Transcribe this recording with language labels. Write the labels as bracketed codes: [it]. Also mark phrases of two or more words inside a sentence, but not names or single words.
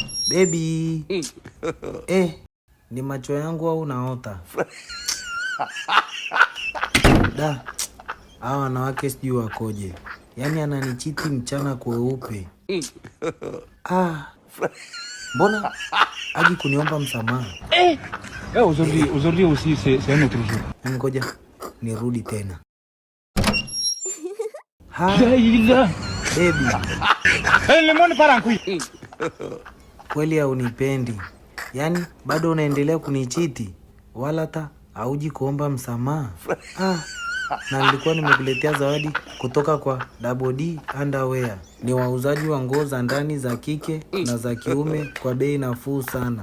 [sw] Baby. Ni macho yangu au naota? Da, hawa wanawake sijui wakoje. Yaani ananichiti mchana kweupe. Mbona haji kuniomba msamaha? [fr] Aujourd'hui aussi c'est un autre jour. [sw] Ngoja nirudi tena. Baby. [fr] Le monde part en couille. [sw] Kweli haunipendi. Yaani bado unaendelea kunichiti wala hata hauji kuomba msamaha. Na nilikuwa nimekuletea zawadi kutoka kwa Double D Underwear. Ni wauzaji wa nguo za ndani za kike na za kiume kwa bei nafuu sana.